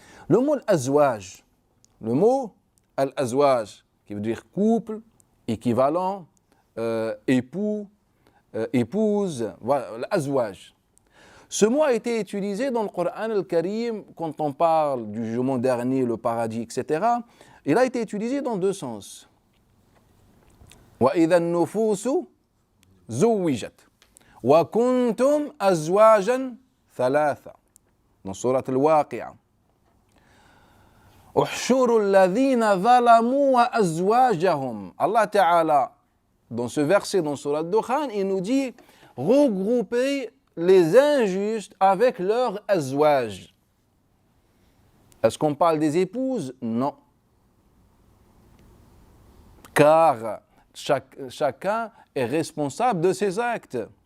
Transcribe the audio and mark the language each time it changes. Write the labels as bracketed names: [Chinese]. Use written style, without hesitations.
[French] Le mot al-azwaj, qui veut dire couple, équivalent, époux, épouse, voilà, l'azwaj. Ce mot a été utilisé dans le Coran al-Karim quand on parle du jugement dernier, le paradis, etc. Il a été utilisé dans deux sens. [Arabic] وَإِذَا النُّفُوسُ زُوِّجَتْ وَكُنْتُمْ أَزْوَاجًا ثَلَاثًا [French] dans Surat al-Waqi'a. [Arabic] احشروا الذين ظلموا وأزواجهم. [French] Allah Ta'ala, dans ce verset, dans Surat al-Dukhan, il nous dit regroupez les injustes avec leur azwaj. Est-ce qu'on parle des épouses? Non. Car chacun est responsable de ses actes.